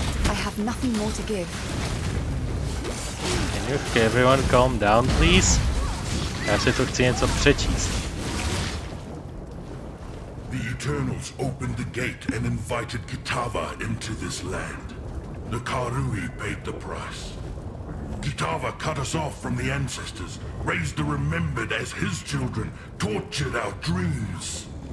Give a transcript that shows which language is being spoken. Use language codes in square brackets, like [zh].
[en] I have nothing more to give. Can everyone calm down, please? [cs] Já si to chci něco přečíst. [en] The Eternals opened the gate and invited Kitava into this land. The Karui paid the price. Kitava cut us off from the ancestors, raised the remembered as his children, tortured our dreams.